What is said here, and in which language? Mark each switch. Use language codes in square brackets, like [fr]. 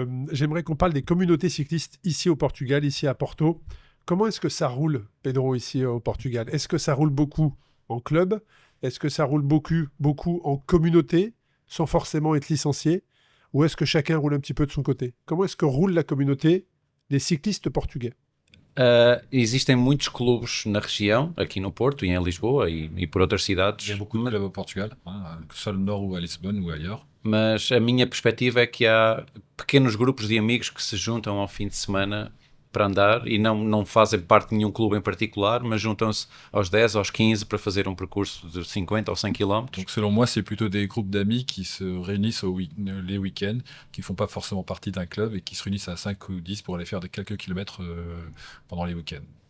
[fr] J'aimerais qu'on parle des communautés cyclistes ici au Portugal, ici à Porto. Comment est-ce que ça roule, Pedro, ici au Portugal? Est-ce que ça roule beaucoup en club? Est-ce que ça roule beaucoup en communauté, sans forcément être licencié? Ou est-ce que chacun roule un petit peu de son côté? Comment est-ce que roule la communauté des cyclistes portugais? [pt] Existem muitos clubes na região, aqui no Porto e em Lisboa e por outras cidades. [fr] Il y a beaucoup de clubs au Portugal, que ce soit no nord ou à Lisbonne ou ailleurs. [pt] Mas a minha perspectiva é que há pequenos grupos de amigos que se juntam ao fim de semana para andar e não fazem parte de nenhum clube em particular, mas juntam-se aos 10, aos 15 para fazer percurso de 50 ou 100 km. [fr] Donc selon moi, c'est plutôt des groupes d'amis qui se réunissent les week-ends, qui font pas forcément partie d'un club et qui se réunissent à 5 ou 10 pour aller faire quelques kilomètres pendant les week-ends.